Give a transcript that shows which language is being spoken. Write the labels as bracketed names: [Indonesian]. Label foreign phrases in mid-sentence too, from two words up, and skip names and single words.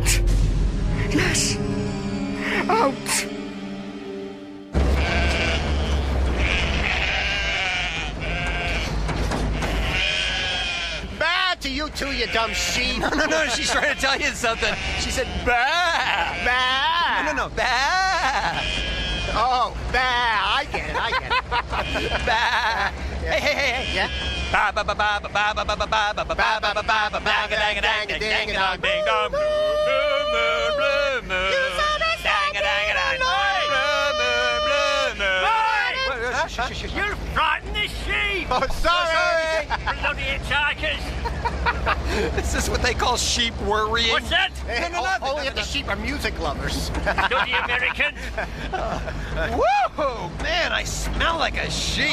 [English] Yes, out. Bad to you too, you dumb sheep. No, she's trying to tell you something. She said, bah! Bah! No, bah! Oh, bah! I get it. Bah! Hey. Yeah? Ba ba ba ba ba ba ba ba ba ba ba ba ba ba ba ba ba ba dang dang dang dang dong ding dong blue moon. Dang dang dang blue moon. You frightened the sheep! Oh, sorry! Bloody hitchhikers! This is what they call sheep worrying. What's that? Only if the sheep are music lovers. Bloody Americans! Whoa, man, I smell like a sheep.